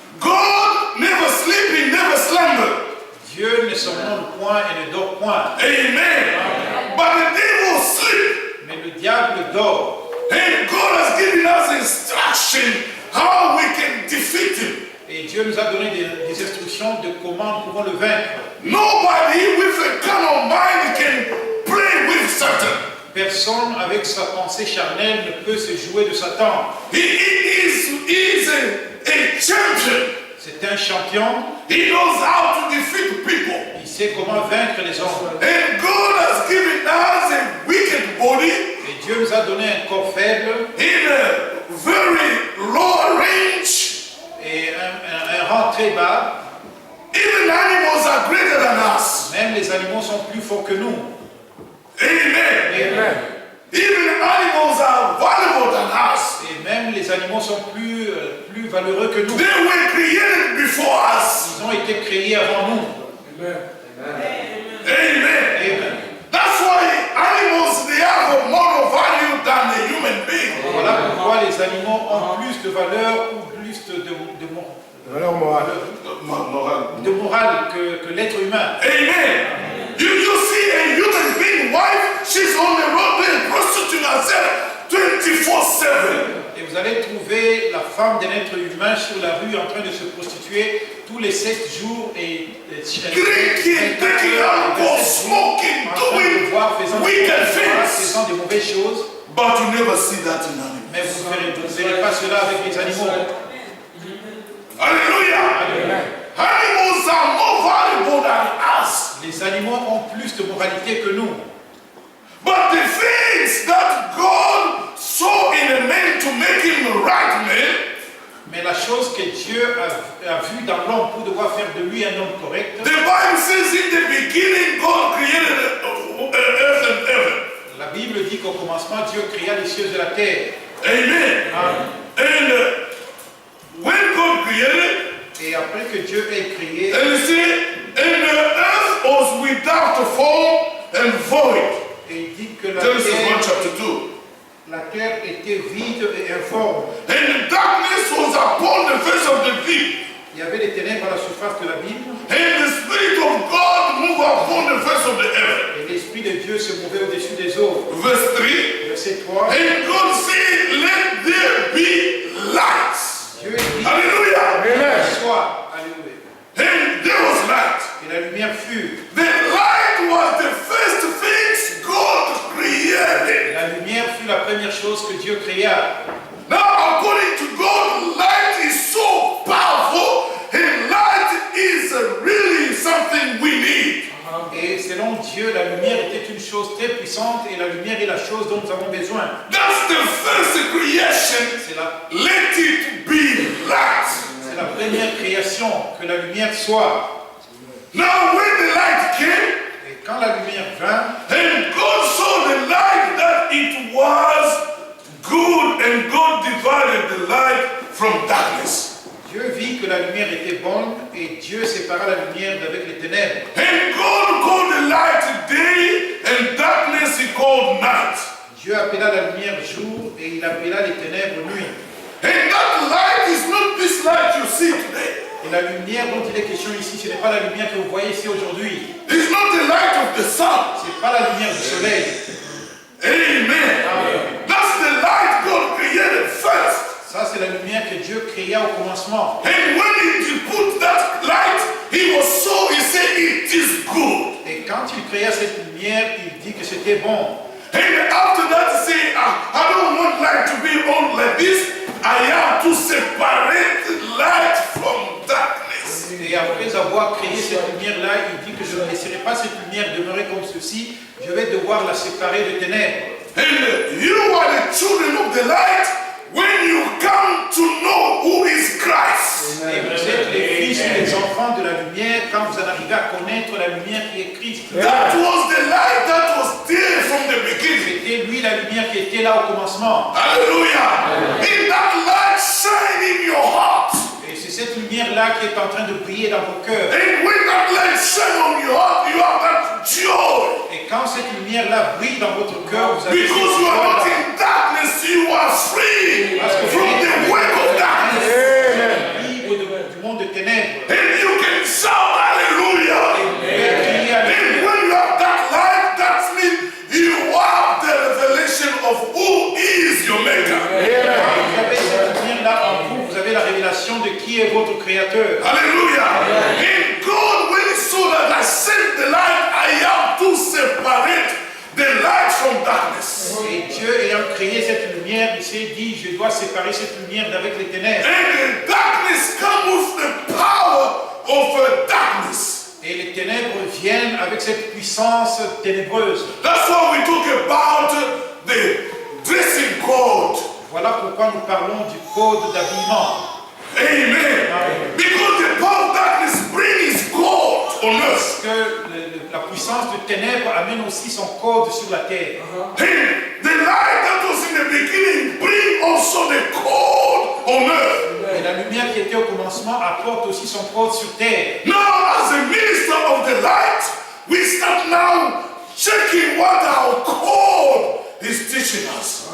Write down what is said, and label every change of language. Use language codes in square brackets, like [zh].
[en] God never sleeps, he never slumbers. [fr] Dieu ne somnole point et ne dort point. [en] Amen. But the devil sleeps. [fr] Mais le diable dort. [en] And God has given us instruction how we can defeat him. [fr] Et Dieu nous a donné des instructions de comment nous pouvons le vaincre. [en] Nobody with a carnal mind can play with Satan. [fr] Personne avec sa pensée charnelle ne peut se jouer de Satan. [en] He is is a champion. [fr] C'est un champion. [en] He knows how to defeat people. [fr] Il sait comment vaincre les hommes. [en] And God has given us a wicked body [fr] Et Dieu nous a donné un corps faible [en] in a very low range. [fr] et un rang très bas. [en] Even animals are greater than us. [fr] Même les animaux sont plus forts que nous. Amen. Amen. [en] Even animals are valuable than us. [fr] Et même les animaux sont plus valeureux que nous. [en] They were created before us. [fr] Ils ont été créés avant nous. Amen. Amen. [en] That's why animals, they have more value than a human being. [fr] Voilà pourquoi les animaux ont plus de valeur ou plus Valeur morale. de morale que l'être humain. Amen. [en] You see a human being wife, she's on the road being prostituting herself 24/7. [fr] Et vous allez trouver la femme d'un être humain sur la rue en train de se prostituer tous les 7 jours et [en] Drinking, taking alcohol, smoking, doing [fr] faisant des mauvaises choses. [en] But you never see that in animals. [fr] Mais vous ne verrez pas cela avec les animaux. Hallelujah. [en] Animals are more valuable than us. [fr] Les animaux ont plus de moralité que nous. [en] But the things that God saw in a man to make him the right man, [fr] Mais la chose que Dieu a vue dans l'homme pour devoir faire de lui un homme correct, [en] the Bible says in the beginning God created earth and heaven. [fr] la Bible dit qu'au commencement, Dieu créa les cieux et la terre. [en] Amen. And when God created, [fr] Et après que Dieu ait créé, [en] and you see, and the earth was without form and void. [fr] et il dit que la [en] Genesis 1 [fr] terre, [en] chapter 2. [fr] la terre était vide et informe. [en] And darkness was upon the face of the deep. [fr] Il y avait des ténèbres à la surface de l'abîme, [en] And the Spirit of God moved upon the face of the earth. [fr] et l'Esprit de Dieu se mouvait au-dessus des eaux. [en] Verse 3. [fr] Verset 3. [en] And God said, let there be light. [fr] Dieu dit, Hallelujah. Amen. soit, alléluia. [en] And there was light. [fr] Et la lumière fut. [en] The light was the first things God created. [fr] La lumière fut la première chose que Dieu créa. [en] Now, according to God, light is so powerful, and light is really something we need. [fr] Et selon Dieu, la lumière était une chose très puissante et la lumière est la chose dont nous avons besoin. [en] That's the first creation. [fr] C'est la, [en] Let it be light. [fr] c'est la première création, que la lumière soit. [en] Now, when the light came, [fr] Et quand la lumière vint, [en] and God saw the light that it was good, and God divided the light from darkness. [fr] Dieu vit que la lumière était bonne et Dieu sépara la lumière d'avec les ténèbres. [en] And God called the light day, and darkness he called night. [fr] Dieu appela la lumière jour et il appela les ténèbres nuit. [en] And that light is not this light you see today. [fr] Et la lumière dont il est question ici, ce n'est pas la lumière que vous voyez ici aujourd'hui. [en] It's not the light of the sun. [fr] Ce n'est pas la lumière du soleil. Amen. [en] That's the light God created first. [fr] Ça, c'est la lumière que Dieu créa au commencement. [en] And when he put that light, he said it is good. [fr] Et quand il créa cette lumière, il dit que c'était bon. [en] And after that, he said, I don't want light to be on like this. I have to separate light from darkness. [fr] Et après avoir créé cette lumière-là, il dit que je ne laisserai pas cette lumière demeurer comme ceci. Je vais devoir la séparer de ténèbres. [en] And you are the children of the light when you come to know who is Christ. [fr] Et vous êtes les fils et les enfants de la lumière quand vous en arrivez à connaître la lumière qui est Christ. [en] That was the light that was there from the beginning. [fr] C'était lui la lumière qui était là au commencement. Hallelujah. [en] In that light shine in your heart. [fr] Et c'est cette lumière-là qui est en train de briller dans vos cœurs. [en] And when that light shine on your heart, you have that joy. [fr] Et quand cette lumière-là brille dans votre cœur, vous avez cette [en] Because you are not [fr] joie-là. [en] in darkness, you are free [fr] Parce que vous [en] from [fr] êtes [en] the work of darkness. [fr] libre du monde de ténèbres. [en] And you can shout hallelujah. [fr] Et [en] And when you have that light, that means you have the revelation of who is your maker. [fr] vous avez cette lumière-là en vous, vous avez la révélation de qui est votre Créateur. Hallelujah. [en] And God, when he saw that I sent the light, I have to separate the light from darkness. [fr] Et Dieu ayant créé cette lumière, il s'est dit, je dois séparer cette lumière d'avec les ténèbres. [en] And the darkness comes with the power of darkness. [fr] Et les ténèbres viennent avec cette puissance ténébreuse. [en] That's why we talk about the dressing code. [fr] Voilà pourquoi nous parlons du code d'habillement. [en] Amen. Because the power of darkness brings God on [fr] Parce [en] earth. [fr] que la puissance de ténèbres amène aussi son code sur la terre. [en] And the light that was in the beginning brings also the code on earth. [fr] Et la lumière qui était au commencement apporte aussi son code sur terre. [en] Now, as a minister of the light, we start now checking what our code is teaching us.